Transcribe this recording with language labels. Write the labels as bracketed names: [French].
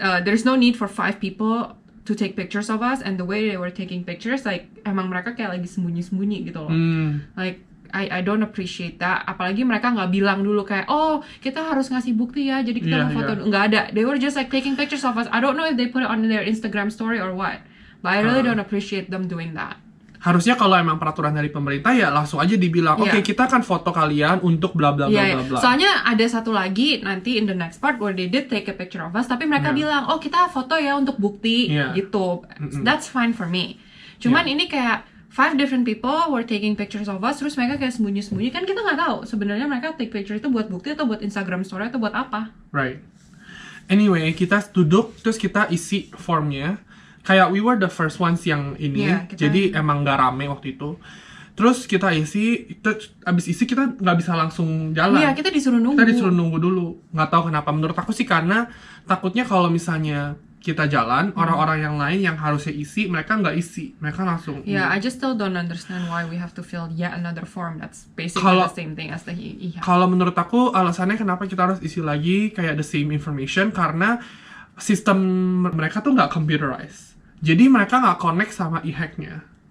[English] There's no need for 5 people to take pictures of us, and the way they were taking pictures, like [Indonesian] emang mereka kayak lagi sembunyi-sembunyi gitu loh. [English] Like I don't appreciate that. [Indonesian] Apalagi mereka nggak bilang dulu kayak, oh kita harus ngasih bukti ya, jadi kita mau foto. Nggak ada. [English] They were just like taking pictures of us. I don't know if they put it on their Instagram story or what, but I really don't appreciate them doing that. [Indonesian] Harusnya kalau emang peraturan dari pemerintah ya langsung aja dibilang, oke, kita akan foto kalian untuk bla bla bla bla bla. Soalnya ada satu lagi nanti [English] in the next part where they did take a picture of us, [Indonesian] tapi mereka bilang, oh kita foto ya untuk bukti gitu. [English] That's fine for me. [Indonesian] Cuman ini kayak [English] 5 different people were taking pictures of us, [Indonesian] terus mereka kayak sembunyi-sembunyi, kan kita nggak tahu sebenarnya mereka [English] take picture [Indonesian] itu buat bukti atau buat Instagram story atau buat apa. [English] Right. [Indonesian] Anyway, kita duduk terus kita isi formnya. Kayak [English] we were the first ones [Indonesian] yang ini, jadi emang gak rame waktu itu. Terus kita isi, abis isi kita nggak bisa langsung jalan. Iya, kita disuruh nunggu. Kita disuruh nunggu dulu. Nggak tahu kenapa. Menurut aku sih karena takutnya kalau misalnya kita jalan, orang-orang yang lain yang harusnya isi, mereka nggak isi. Mereka langsung. [English] Yeah, I just still don't understand why we have to fill yet another form that's basically the same thing as the e-hack. [Indonesian] Kalau menurut aku, alasannya kenapa kita harus isi lagi kayak [English] the same information, [Indonesian] karena sistem mereka tuh nggak computerized. Jadi mereka nggak connect sama e-hacknya.